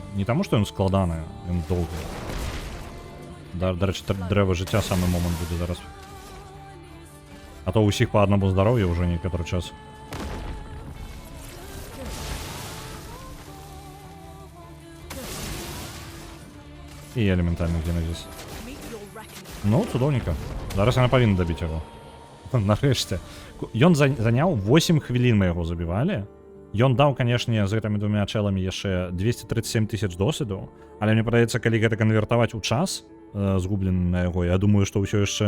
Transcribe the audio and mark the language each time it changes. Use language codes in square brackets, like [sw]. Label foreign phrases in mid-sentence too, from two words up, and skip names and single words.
[be] Не таму, што ён складаны, ён доўгі. Дарэчы, дрэва жыцця самы момант будзе зараз. А то ўсіх па аднаму здароўя ўжо некаторы час. І элементальны генезіс. [en] Meet your reckoning. [be] Ну, цудоўніка. Зараз яна павінна дабіць яго. Нарэшце. Ён заняў 8 хвілін, мы яго забівалі. Ён даў, канешне, з гэтымі двумя чэламі яшчэ 237 тысяч досведу, але мне падаецца, калі гэта канвертаваць у час, згублены на яго, я думаю, што ўсё яшчэ...